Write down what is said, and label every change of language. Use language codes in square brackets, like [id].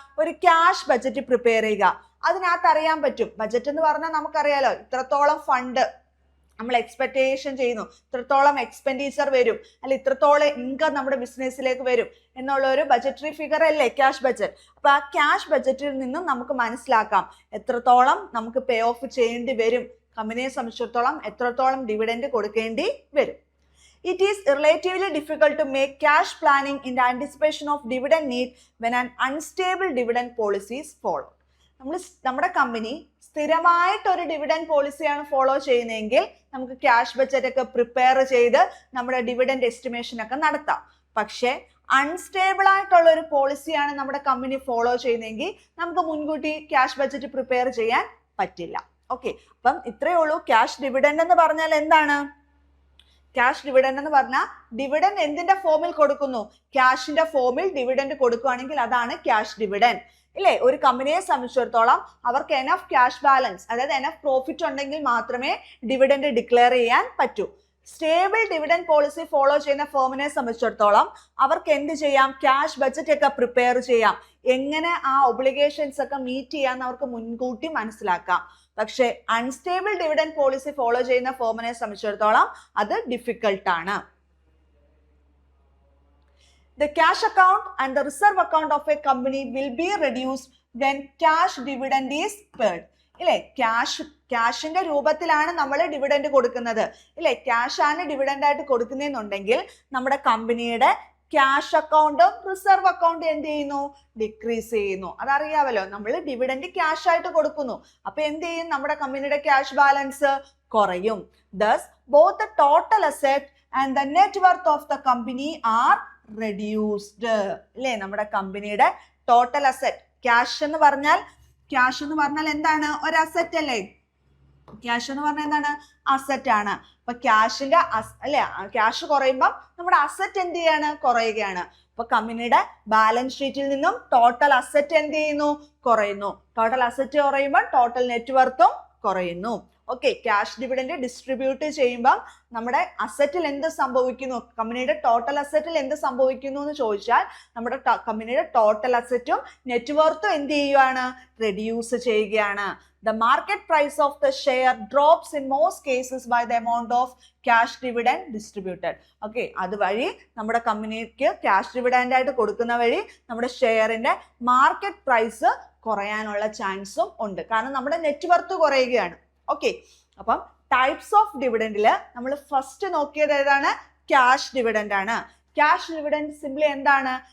[ml] ഒരു cash budget prepare ചെയ്യുക. അതിനകത്ത് അറിയാൻ പറ്റും, ബഡ്ജറ്റ് എന്ന് പറഞ്ഞാൽ നമുക്കറിയാലോ, ഇത്രത്തോളം ഫണ്ട് നമ്മൾ എക്സ്പെക്ടേഷൻ ചെയ്യുന്നു, ഇത്രത്തോളം എക്സ്പെൻഡിച്ചർ വരും, അല്ല ഇത്രത്തോളം ഇൻകം നമ്മുടെ ബിസിനസ്സിലേക്ക് വരും എന്നുള്ള ഒരു ബഡ്ജറ്ററി ഫിഗർ അല്ലേ ക്യാഷ് ബഡ്ജറ്റ്. അപ്പൊ ആ ക്യാഷ് ബഡ്ജറ്റിൽ നിന്നും നമുക്ക് മനസ്സിലാക്കാം എത്രത്തോളം നമുക്ക് പേ ഓഫ് ചെയ്യേണ്ടി വരും, കമ്പനിയെ സംബന്ധിച്ചിടത്തോളം എത്രത്തോളം ഡിവിഡൻഡ് കൊടുക്കേണ്ടി വരും. [en] It is relatively difficult to make cash planning in the anticipation of dividend need when an unstable dividend policy is followed. [ml] നമ്മുടെ കമ്പനി സ്ഥിരമായിട്ട് ഒരു ഡിവിഡൻഡ് പോളിസിയാണ് ഫോളോ ചെയ്യുന്നതെങ്കിൽ നമുക്ക് ക്യാഷ് ബഡ്ജറ്റ് ഒക്കെ പ്രിപ്പയർ ചെയ്ത് നമ്മുടെ ഡിവിഡൻഡ് എസ്റ്റിമേഷൻ ഒക്കെ നടത്താം. പക്ഷേ അൺസ്റ്റേബിൾ ആയിട്ടുള്ള ഒരു പോളിസിയാണ് നമ്മുടെ കമ്പനി ഫോളോ ചെയ്യുന്നതെങ്കിൽ നമുക്ക് മുൻകൂട്ടി ക്യാഷ് ബഡ്ജറ്റ് പ്രിപ്പയർ ചെയ്യാൻ പറ്റില്ല. ഓക്കെ, അപ്പം ഇത്രയേ ഉള്ളൂ. ക്യാഷ് ഡിവിഡൻഡ് എന്ന് പറഞ്ഞാൽ എന്താണ്? ക്യാഷ് ഡിവിഡൻഡ് എന്ന് പറഞ്ഞാൽ ഡിവിഡൻഡ് എന്തിന്റെ ഫോമിൽ കൊടുക്കുന്നു? ക്യാഷിന്റെ ഫോമിൽ ഡിവിഡൻഡ് കൊടുക്കുകയാണെങ്കിൽ അതാണ് ക്യാഷ് ഡിവിഡൻഡ്. ഇല്ലേ, ഒരു കമ്പനിയെ സംബന്ധിച്ചിടത്തോളം അവർക്ക് എനഫ് ക്യാഷ് ബാലൻസ്, അതായത് എനഫ് പ്രോഫിറ്റ് ഉണ്ടെങ്കിൽ മാത്രമേ ഡിവിഡൻഡ് ഡിക്ലെയർ ചെയ്യാൻ പറ്റൂ. സ്റ്റേബിൾ ഡിവിഡൻഡ് പോളിസി ഫോളോ ചെയ്യുന്ന ഫേമിനെ സംബന്ധിച്ചിടത്തോളം അവർക്ക് എന്ത് ചെയ്യാം? ക്യാഷ് ബഡ്ജറ്റ് ഒക്കെ പ്രിപ്പയർ ചെയ്യാം. എങ്ങനെ ആ ഒബ്ലിഗേഷൻസ് ഒക്കെ മീറ്റ് ചെയ്യാന്ന് അവർക്ക് മുൻകൂട്ടി മനസ്സിലാക്കാം. പക്ഷെ അൺസ്റ്റേബിൾ ഡിവിഡൻഡ് പോളിസി ഫോളോ ചെയ്യുന്ന ഫേമിനെ സംബന്ധിച്ചിടത്തോളം അത് ഡിഫിക്കൽട്ട് ആണ്. [en] The cash account and the reserve account of a company will be reduced when cash dividend is paid. [ml] ഇല്ലേ, ക്യാഷിന്റെ രൂപത്തിലാണ് നമ്മൾ ഡിവിഡൻഡ് കൊടുക്കുന്നത്. ഇല്ലേ, ക്യാഷ് ആണ് ഡിവിഡൻഡ് ആയിട്ട് കൊടുക്കുന്നതെന്നുണ്ടെങ്കിൽ നമ്മുടെ കമ്പനിയുടെ ക്യാഷ് അക്കൗണ്ടും റിസർവ് അക്കൗണ്ടും എന്ത് ചെയ്യുന്നു? ഡിക്രീസ് ചെയ്യുന്നു. അതറിയാമല്ലോ, നമ്മൾ ഡിവിഡൻഡ് ക്യാഷ് ആയിട്ട് കൊടുക്കുന്നു. അപ്പൊ എന്ത് ചെയ്യും? നമ്മുടെ കമ്പനിയുടെ ക്യാഷ് ബാലൻസ് കുറയും. [en] Thus, both the total asset and the net worth of the company are reduced. [ml] അല്ലേ, നമ്മുടെ കമ്പനിയുടെ ടോട്ടൽ അസറ്റ്, ക്യാഷ് എന്ന് പറഞ്ഞാൽ എന്താണ്? ഒരു അസറ്റ് അല്ലേ? ക്യാഷ് എന്ന് പറഞ്ഞാൽ എന്താണ്? അസറ്റ് ആണ്. അപ്പൊ ക്യാഷിന്റെ അല്ലെ, ക്യാഷ് കുറയുമ്പോൾ നമ്മുടെ അസറ്റ് എന്ത് ചെയ്യാണ്? കുറയുകയാണ്. അപ്പൊ കമ്പനിയുടെ ബാലൻസ് ഷീറ്റിൽ നിന്നും ടോട്ടൽ അസറ്റ് എന്ത് ചെയ്യുന്നു? കുറയുന്നു. ടോട്ടൽ അസറ്റ് കുറയുമ്പോൾ ടോട്ടൽ നെറ്റ്വർത്തും കുറയുന്നു. ഓക്കെ, ക്യാഷ് ഡിവിഡൻഡ് ഡിസ്ട്രിബ്യൂട്ട് ചെയ്യുമ്പോൾ നമ്മുടെ അസറ്റിൽ എന്ത് സംഭവിക്കുന്നു? കമ്പനിയുടെ ടോട്ടൽ അസറ്റിൽ എന്ത് സംഭവിക്കുന്നു എന്ന് ചോദിച്ചാൽ നമ്മുടെ കമ്പനിയുടെ ടോട്ടൽ അസറ്റും നെറ്റ്വർത്തും എന്ത് ചെയ്യുകയാണ്? റെഡ്യൂസ് ചെയ്യുകയാണ്. [en] The market price of the share drops in most cases by the amount of cash dividend distributed. [ml] Okay, അതുവഴി നമ്മുടെ കമ്പനിക്ക് ക്യാഷ് ഡിവിഡൻഡ് ആയിട്ട് കൊടുക്കുന്ന വഴി നമ്മുടെ ഷെയറിന്റെ മാർക്കറ്റ് പ്രൈസ് കുറയാനുള്ള ചാൻസും ഉണ്ട്. കാരണം നമ്മുടെ നെറ്റ്വർത്ത് കുറയുകയാണ്. ഓക്കെ, അപ്പം ടൈപ്സ് ഓഫ് ഡിവിഡൻഡിൽ നമ്മൾ ഫസ്റ്റ് നോക്കിയത് ഏതാണ്? ക്യാഷ് ഡിവിഡൻഡ് ആണ്. ക്യാഷ് ഡിവിഡൻഡ് സിംപ്ലി എന്താണ്?